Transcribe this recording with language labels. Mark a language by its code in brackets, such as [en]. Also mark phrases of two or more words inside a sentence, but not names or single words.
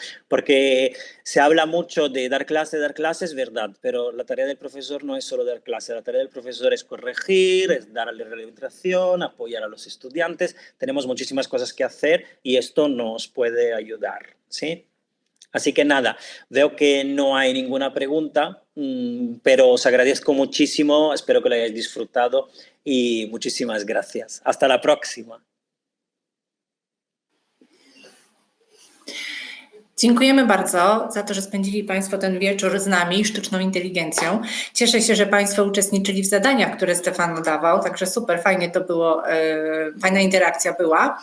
[es] Porque se habla mucho de dar clases, verdad, pero la tarea del profesor no es solo dar clase, la tarea del profesor es corregir, es darle retroalimentación, apoyar a los estudiantes, tenemos muchísimas cosas que hacer y esto nos puede ayudar, ¿sí? Así que nada, veo que no hay ninguna pregunta, pero os agradezco muchísimo, espero que lo hayáis disfrutado y muchísimas gracias. Hasta la próxima. [pl] Dziękujemy bardzo za to, że spędzili Państwo ten wieczór z nami, sztuczną inteligencją. Cieszę się, że Państwo uczestniczyli w zadaniach, które Stefano dawał, także super, fajnie to było, fajna interakcja była.